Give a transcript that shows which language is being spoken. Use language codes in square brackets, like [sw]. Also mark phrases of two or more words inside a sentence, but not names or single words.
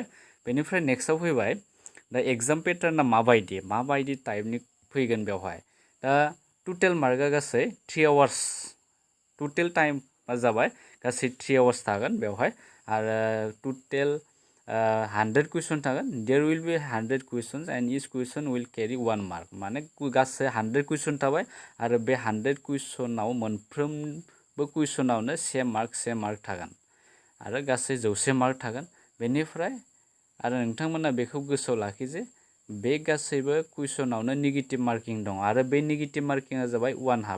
[brx] बेनिफ्राय नेक्स्टआव फैबाय दा [en] exam pattern [brx] माबायदि टाइपनि फैगोन बेवहाय। दा [en] total mark [brx] गासै 3 [en] hours total time [brx] जाबाय गासै 3 आवार्स थागोन बेवहाय आरो [en] total 100 question [brx] थागोन। [en] There will be 100 questions and each question will carry 1 mark. [brx] माने गासै 100 कुइसन थाबाय आरो बे 100 कुइसनाव मोनफ्रोमबो कुइसनावनो से मार्क थागोन आरो गासै 100 मार्क थागोन। बेनिफ्राय आरो नोंथांमोना बेखौ गोसोआव लाखि जे बे गासैबो कुइसनावनो [en] negative marking [brx] दं आरो बे [en] negative marking [brx] जाबाय 1/2।